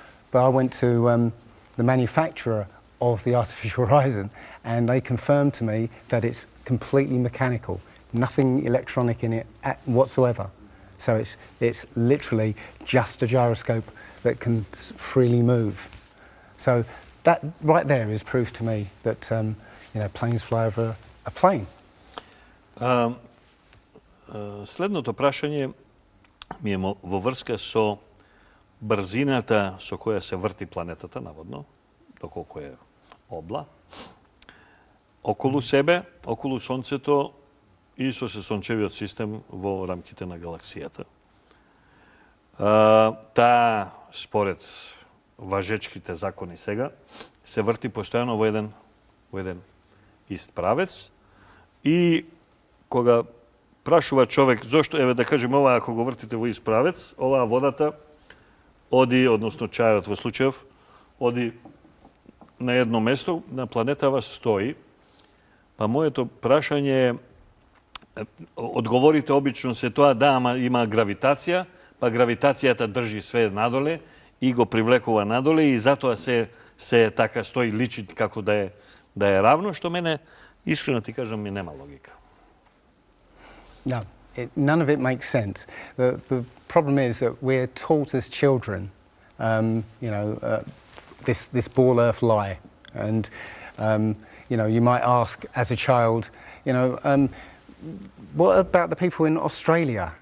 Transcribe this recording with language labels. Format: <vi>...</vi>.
<en>But I went to the manufacturer of the artificial horizon and they confirmed to me that it's completely mechanical, nothing electronic in it whatsoever. So it's literally just a gyroscope that can freely move. So that right there is proof to me that you know, planes fly over a plane.</en> <mk>Следното прашање ми е во врска со брзината со која се врти планетата, наводно, доколку е обла, околу себе, околу Сонцето и со сончевиот систем во рамките на галаксијата. Таа, според важечките закони сега, се врти постојано во еден ист правец и кога прашува човек зошто, еве да кажеме ова, ако го вртите во ист правец, оваа водата оди, односно чајот во случајов, оди на едно место, на планетава стои. Па моето прашање е, одговорите обично се тоа, да, ама има гравитација, па гравитацијата држи све надоле и го привлекува надоле и затоа се така стои, личи како да е равно, што мене, искрено ти кажам, ми нема логика.</mk> <en>No, none of it makes sense. The problem is that we're taught as children, you know, this ball earth lie. And, you know, you might ask as a child, you know, what about the people in Australia?</en>